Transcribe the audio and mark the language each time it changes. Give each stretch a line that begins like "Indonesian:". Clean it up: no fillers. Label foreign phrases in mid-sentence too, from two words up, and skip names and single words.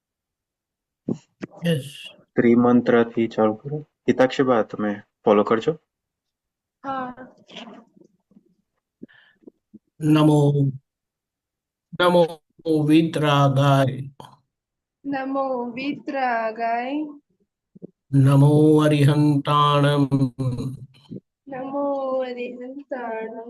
Gujarati: यस। ત્રિમંત્રથી ચાલુ કરો. હિતાક્ષી બા તમે ફોલો કરજો.
Hindi: हाँ।
Sanskrit: नमो नमो वितरागाय। नमो वितरागाय।
Prakrit languages: नमो अरिहंताणम। नमो अरिहंताणम।